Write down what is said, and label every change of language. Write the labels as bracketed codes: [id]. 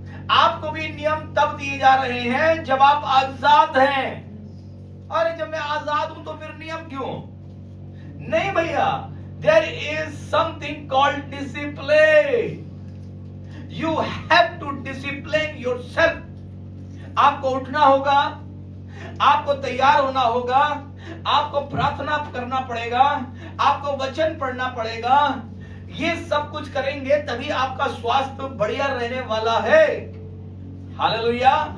[hi] आपको भी नियम तब दिए जा रहे हैं जब आप आजाद हैं। अरे जब मैं आजाद हूं तो फिर नियम क्यों? नहीं भैया, [en] there is something called discipline. You have to discipline yourself. [hi] आपको उठना होगा, आपको तैयार होना होगा, आपको प्रार्थना करना पड़ेगा, आपको वचन पढ़ना पड़ेगा। ये सब कुछ करेंगे तभी आपका स्वास्थ्य बढ़िया रहने वाला है। हालेलुया।